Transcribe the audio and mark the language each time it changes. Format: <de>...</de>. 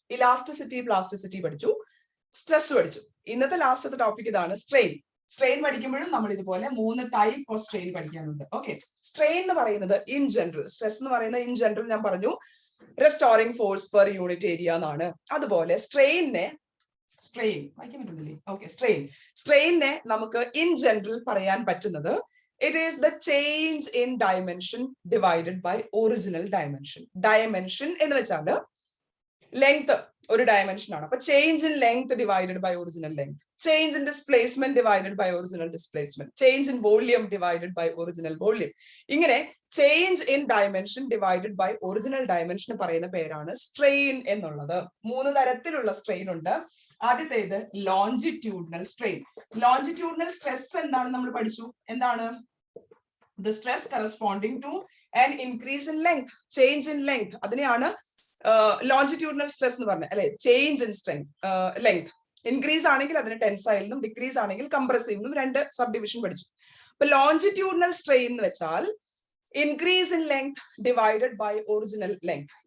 <ml>Elasticity, plasticity പഠിച്ചു, stress പഠിച്ചു. ഇന്നത്തെ ലാസ്റ്റത്തെ ടോപ്പിക് ഇതാണ് സ്ട്രെയിൻ. സ്ട്രെയിൻ പഠിക്കുമ്പോഴും നമ്മൾ ഇതുപോലെ 3 ടൈപ്പ് ഓഫ് സ്ട്രെയിൻ പഠിക്കാനുണ്ട്. ഓക്കെ, സ്ട്രെയിൻ എന്ന് പറയുന്നത് ഇൻ ജനറൽ, സ്ട്രെസ് എന്ന് പറയുന്നത് ഇൻ ജനറൽ ഞാൻ പറഞ്ഞു restoring force per unit area എന്നാണ്. അതുപോലെ സ്ട്രെയിനെ വായിക്കാൻ പറ്റുന്നില്ലേ?</ml> <en>Okay, സ്ട്രെയിനെ നമുക്ക് in general പറയാൻ പറ്റുന്നത് it is the change in dimension divided by original dimension.</en> <ml>Dimension എന്ന് വെച്ചാൽ ലെങ്ത് ഒരു ഡയമെൻഷൻ ആണ്.</ml> <en>അപ്പൊ change in length divided by original length, change in displacement divided by original displacement, change in volume divided by original volume.</en> <ml>ഇങ്ങനെ</ml> <en>change in dimension divided by original dimension</en> <ml>പറയുന്ന പേരാണ് strain എന്നുള്ളത്. 3 തരത്തിലുള്ള strain ഉണ്ട്. ആദ്യത്തേത് longitudinal strain. Longitudinal stress എന്താണ് നമ്മൾ പഠിച്ചു? എന്താണ്?</ml> <en>The stress corresponding to an increase in length, change in length.</en> <ml>അതിനെയാണ് ലോഞ്ചിറ്റ്യൂഡിനൽ സ്ട്രെസ് എന്ന് പറഞ്ഞത് അല്ലെ. Change in strength, length increase ആണെങ്കിൽ അതിന് ടെൻസൈലിനും ഡിക്രീസ് ആണെങ്കിൽ കംപ്രസീവിനും 2 സബ് ഡിവിഷൻ പഠിച്ചു. അപ്പൊ ലോഞ്ചിറ്റ്യൂഡിനൽ സ്ട്രെയിൻ എന്ന് വെച്ചാൽ</ml> <en>Increase in length divided by original length.</en>